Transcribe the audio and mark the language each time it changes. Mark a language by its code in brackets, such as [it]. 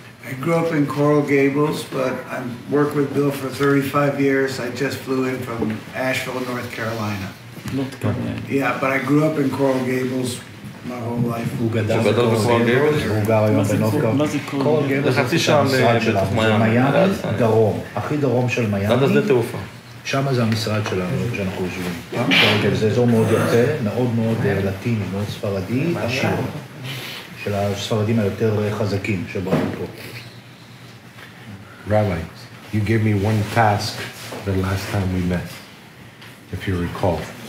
[en] I grew up in Coral Gables, but I worked with Bill for 35 years. I just flew in from Asheville, North Carolina. North Carolina. Yeah, but I grew up in Coral Gables my whole life. [he] הוא גדל בקורל גייבלס, הוא גר היום בנוף קרוליינה. מה זה קורל גייבלס? זה חצי שעה בתוך מיאמי. מיאמי דרום, הכי דרום של מיאמי. עד השדה תעופה. שם זה המשרד שלנו, שאנחנו יושבים. זה אזור מאוד יפה, מאוד מאוד לטיני, מאוד ספרדי, עשיר. של הספרדים היותר חזקים שבאו פה. [en] Rabbi, you gave me one task the last time we met, if you recall.